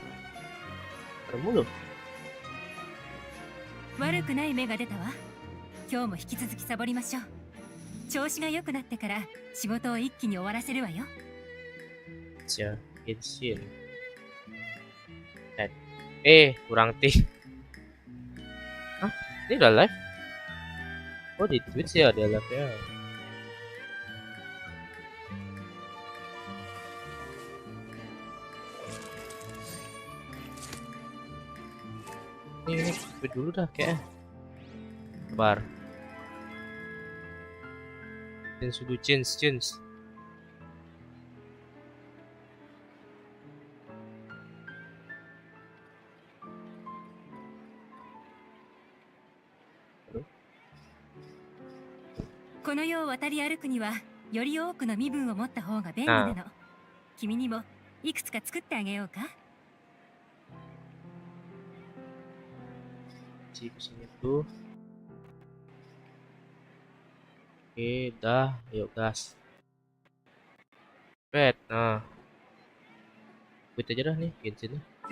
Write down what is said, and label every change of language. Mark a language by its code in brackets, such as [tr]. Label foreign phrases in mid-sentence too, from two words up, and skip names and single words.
[id] Ada mulu. [ja] 悪くない芽が出たわ。今日も引き続きサボりましょう。調子が良くなってから仕事を一気に終わらせるわよ。 [id] Genshin. Kurang T. Hah? Ini udah live? Oh, di Twitch ya ada live ya. Ini tweet dulu dah kayak. Bar. Sudah change. [ja] この世を渡り歩くにはより多くの身分を持った方が便利なの。君にもいくつか作ってあげようか。 [id] Kesini tuh. Oke, dah, ayo gas. Nah, quit aja dah nih, Genshin.